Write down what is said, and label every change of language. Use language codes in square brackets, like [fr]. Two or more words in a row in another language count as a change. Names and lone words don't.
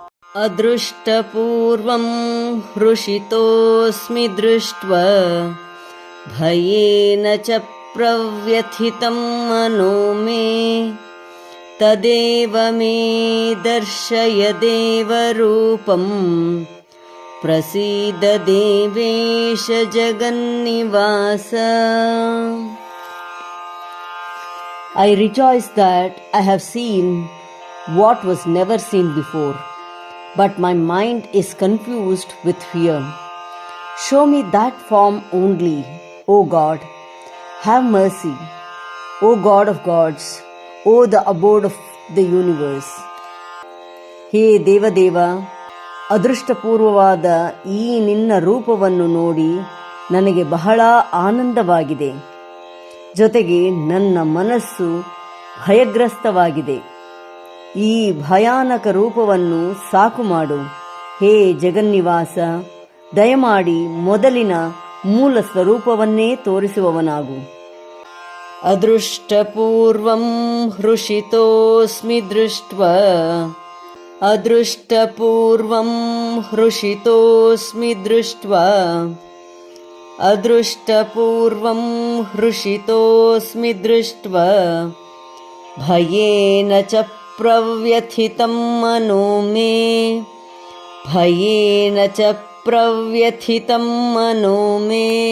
[sa] अदृष्टपूर्वं हृषितोऽस्मि दृष्ट्वा भयेन च प्रव्यथितं मनो मे तदेव मे दर्शय देवरूपं प्रसीद देवेश जगन्निवास. [en] I rejoice that I have seen what was never seen before, but my mind is confused with fear. Show me that form only, O God. Have mercy, O God of gods, O the abode of the universe. [kn] ಹೇ ದೇವದೇವ, ಅದೃಷ್ಟಪೂರ್ವವಾದ ಈ ನಿನ್ನ ರೂಪವನ್ನು ನೋಡಿ ನನಗೆ ಬಹಳ ಆನಂದವಾಗಿದೆ. ಜೊತೆಗೆ ನನ್ನ ಮನಸ್ಸು ಭಯಗ್ರಸ್ತವಾಗಿದೆ. ಈ ಭಯಾನಕ ರೂಪವನ್ನು ಸಾಕು ಮಾಡು. ಹೇ ಜಗನ್ನಿವಾಸ, ದಯಮಾಡಿ ಮೊದಲಿನ ಮೂಲ ಸ್ವರೂಪವನ್ನೇ ತೋರಿಸುವವನಾಗು. [sa] ಅದೃಷ್ಟಪೂರ್ವಂ ಹೃಷಿತೋಸ್ಮಿ ದೃಷ್ಟ್ವಾ ಅದೃಷ್ಟಪೂರ್ವಂ ಹೃಷಿತೋಸ್ಮಿ ದೃಷ್ಟ್ವಾ ಅದೃಷ್ಟಪೂರ್ವಂ ಹೃಷಿತೋಸ್ಮಿ ದೃಷ್ಟ್ವಾ ಭಯೇನ ಚ ಪ್ರವ್ಯಥಿತಂ ಮನೋ ಮೇ ಭಯೇನ ಚ ಪ್ರವ್ಯಥಿತಂ ಮನೋ ಮೇ